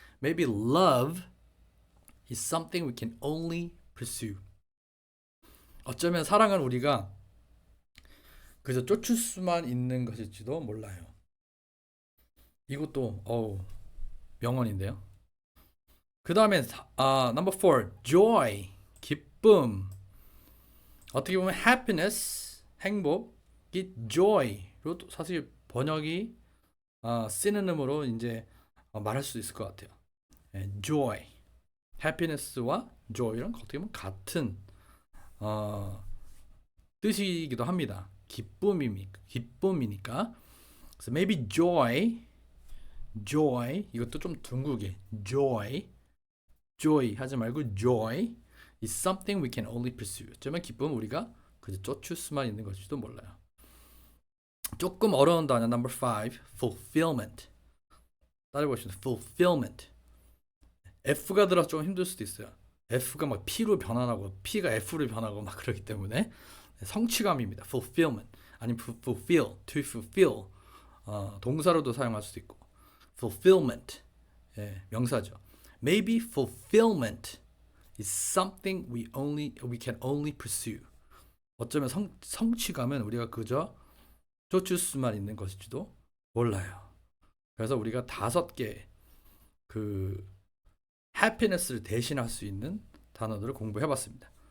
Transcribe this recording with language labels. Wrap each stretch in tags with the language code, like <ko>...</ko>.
<en>Maybe love is something we can only pursue.</en> <ko>어쩌면 사랑은 우리가 그저 쫓을 수만 있는 것일지도 몰라요. 이것도 명언인데요. 그 다음에 number 4, joy, 기쁨. 어떻게 보면 happiness, 행복이 joy로 사실 번역이 synonym으로 이제 말할 수 있을 것 같아요. joy, happiness와 joy랑 어떻게 보면 같은 뜻이기도 합니다. 기쁨이니까.</ko> <en>그래서 maybe joy</en> <ko>이것도 좀 둥글게 joy 하지 말고</ko> <en>joy is something we can only pursue.</en> <ko>어쩌면 기쁨은 우리가 그저 쫓을 수만 있는 것일지도 몰라요. 조금 어려운 단어 number 5, fulfillment. 따라해보시죠. fulfillment. F가 들어서 좀 힘들 수도 있어요. F가 막 P로 변환하고 P가 F로 변하고 막 그러기 때문에 성취감입니다.</ko> <en>fulfillment. 아니면 fulfill, to fulfill.</en> <ko>동사로도 사용할 수도 있고. fulfillment. 명사죠.</ko> <en>Maybe fulfillment is something we can only pursue.</en> <ko>어쩌면 성취감은 우리가 그저 쫓을 수만 있는 것일지도 몰라요. 그래서 우리가 5개 그 happiness를 대신할 수 있는 단어들을 공부해봤습니다.</ko>